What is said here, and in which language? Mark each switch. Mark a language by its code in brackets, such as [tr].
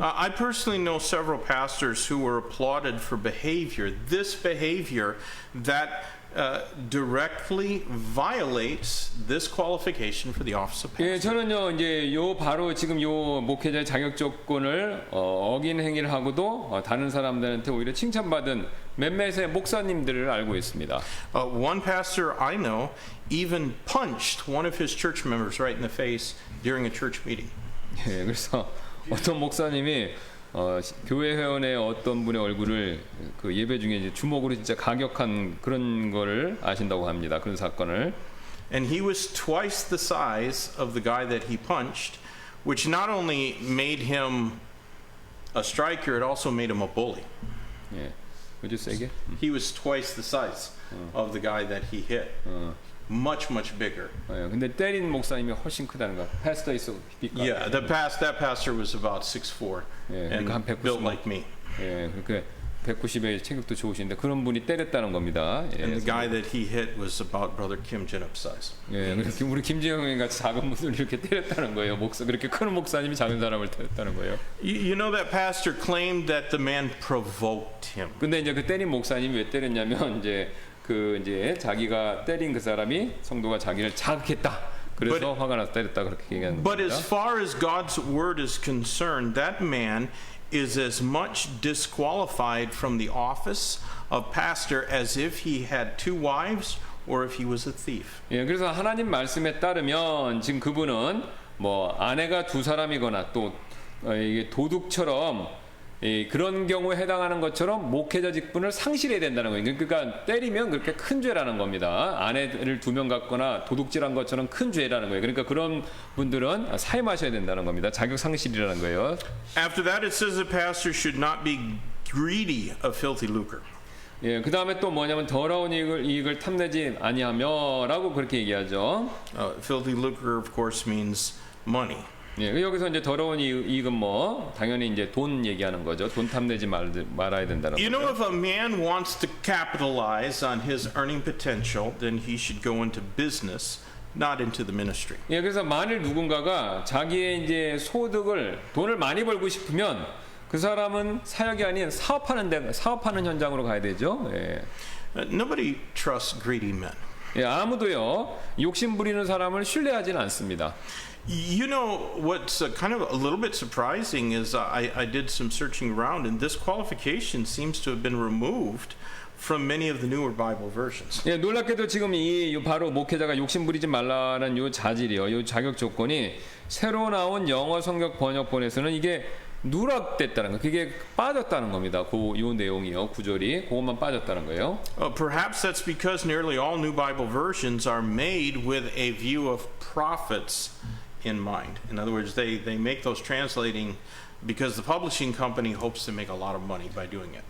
[en] I personally know several pastors who were applauded for behavior, this behavior that directly violates this qualification for the office of pastor. [ko] 예, 저는요 이제 요 바로 지금 요 목회자의 자격 조건을 어긴 행위를 하고도 다른 사람들한테 오히려 칭찬받은 몇몇의 목사님들을 알고 있습니다. [en] One pastor I know even punched one of his church members right in the face during a church meeting. [ko] 예, 그래서 어떤 목사님이 교회 회원의 어떤 분의 얼굴을 그 예배 중에 이제 주먹으로 진짜 가격한 그런 거를 아신다고 합니다. 그런 사건을. [en] And he was twice the size of the guy that he punched, which not only made him a striker, it also made him a bully. [ko] 예, [en] would you say again? He was twice the size of the guy that he hit. Much bigger. [ko] 예, 근데 때린 목사님이 훨씬 크다는 거. [en] Pastor is big. Yeah, that pastor was about 6'4" [ko] 예, [en] and [ko] 그러니까 한 190. [en] built like me. [ko] 예, 그러니까 190의 체격도 좋으신데 그런 분이 때렸다는 겁니다. 예, [en] And the guy that he hit was about Brother Kim Jin-up size. [ko] 예, 그래서 우리 김지영 같이 작은 분을 이렇게 때렸다는 거예요. 그렇게 큰 목사님이 작은 사람을 때렸다는 거예요. [en] You know that pastor claimed that the man provoked him. [ko] 근데 이제 그 때린 목사님이 왜 때렸냐면 이제 자기가 때린 그 사람이 성도가 자기를 자극했다. 그래서 화가 나서 때렸다 그렇게 얘기하는 [en] But [ko] 겁니다. [en] as far as God's word is concerned, that man is as much disqualified from the office of pastor as if he had two wives or if he was a thief. [ko] 예, 그래서 하나님 말씀에 따르면 지금 그분은 뭐 아내가 두 사람이거나 또 이게 도둑처럼 그런 경우에 해당하는 것처럼 목회자 직분을 상실해야 된다는 거예요. 그러니까 때리면 그렇게 큰 죄라는 겁니다. 아내를 2명 갖거나 도둑질한 것처럼 큰 죄라는 거예요. 그러니까 그런 분들은 사임하셔야 된다는 겁니다. 자격 상실이라는 거예요. [en] After that, it says the pastor should not be greedy of filthy lucre. [ko] 예, 그 다음에 또 뭐냐면 더러운 이익을 탐내지 아니하며라고 그렇게 얘기하죠. [en] Filthy lucre, of course, means money. [ko] 예, 여기서 이제 더러운 이익은 뭐 당연히 이제 돈 얘기하는 거죠. 돈 탐내지 말아야 된다는 [en] You know, [ko] 거죠. [en] if a man wants to capitalize on his earning potential, then he should go into business, not into the ministry. [ko] 예, 그래서 만일 누군가가 자기의 이제 돈을 많이 벌고 싶으면 그 사람은 사역이 아닌 사업하는 현장으로 가야 되죠. 예. [en] Nobody trusts greedy men. [ko] 예, 아무도요 욕심 부리는 사람을 신뢰하지는 않습니다. [en] You know, what's kind of a little bit surprising is I did some searching around, and this qualification seems to have been removed from many of the newer Bible versions. [ko] 예, 놀랍게도 지금 바로 목회자가 욕심 부리지 말라는 요 자질이요, 요 자격 조건이 새로 나온 영어 성경 번역본에서는 이게 누락됐다는 거, 그게 빠졌다는 겁니다. 요 내용이요, 구절이 그것만 빠졌다는 거예요. [en] Perhaps that's because nearly all new Bible versions are made with a view of profits in mind. In other words, they make those translating because the publishing company hopes to make a lot of money by doing it.